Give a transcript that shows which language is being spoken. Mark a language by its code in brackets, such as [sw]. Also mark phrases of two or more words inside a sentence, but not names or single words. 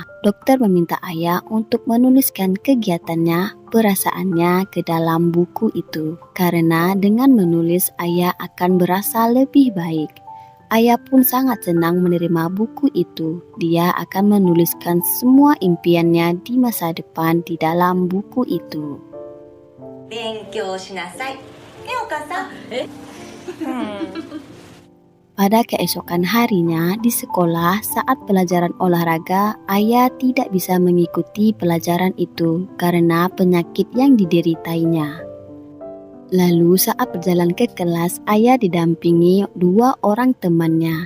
[id] Dokter meminta ayah untuk menuliskan kegiatannya, perasaannya ke dalam buku itu. Karena dengan menulis ayah akan berasa lebih baik. Ayah pun sangat senang menerima buku itu. Dia akan menuliskan semua impiannya di masa depan di dalam buku itu. [ja] 勉強しなさい。お母さん。 [id] Pada keesokan harinya di sekolah saat pelajaran olahraga, ayah tidak bisa mengikuti pelajaran itu karena penyakit yang dideritainya. Lalu saat berjalan ke kelas, ayah didampingi 2 orang temannya.